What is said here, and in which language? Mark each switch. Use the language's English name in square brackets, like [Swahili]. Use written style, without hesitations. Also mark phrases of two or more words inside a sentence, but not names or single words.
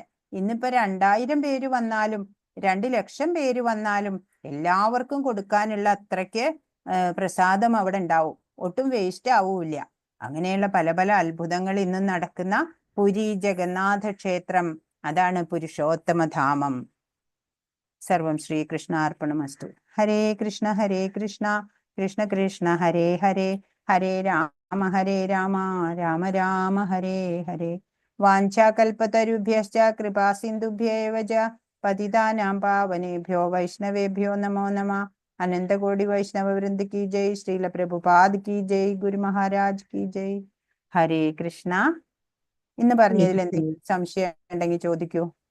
[Malayalam] ഇന്നിപ്പോ 2000 പേര് വന്നാലും 2 ലക്ഷം പേര് വന്നാലും എല്ലാവർക്കും കൊടുക്കാനുള്ള അത്രയ്ക്ക് പ്രസാദം അവിടെ ഉണ്ടാവും. ഒട്ടും വേസ്റ്റ് ആവൂല്ല. അങ്ങനെയുള്ള പല പല അത്ഭുതങ്ങൾ ഇന്നും നടക്കുന്ന പുരി ജഗന്നാഥ ക്ഷേത്രം, അതാണ് പുരുഷോത്തമധാമം. [Sanskrit] സർവം ശ്രീകൃഷ്ണാർപ്പണമസ്തു. ഹരേ കൃഷ്ണ കൃഷ്ണ കൃഷ്ണ ഹരേ ഹരേ, ഹരേ രാമ രാമ രാമ ഹരേ ഹരേ. വാഞ്ചാകൽപതരുഭ്യശ്ച കൃപാ സിന്ധുഭ്യേവ ച പതിതാനാം പാവനേഭ്യോ വൈഷ്ണവേഭ്യോ നമോ നമഃ. [Hindi] अनन्तकोटि वैष्णव वृन्द की जय। श्रील प्रभुपाद की जय. गुरु महाराज की जय. [Sanskrit] ഹരേ കൃഷ്ണ. [Malayalam] ഇന്ന് പറഞ്ഞതിൽ എന്തെങ്കിലും സംശയം ഉണ്ടെങ്കിൽ ചോദിക്കൂ.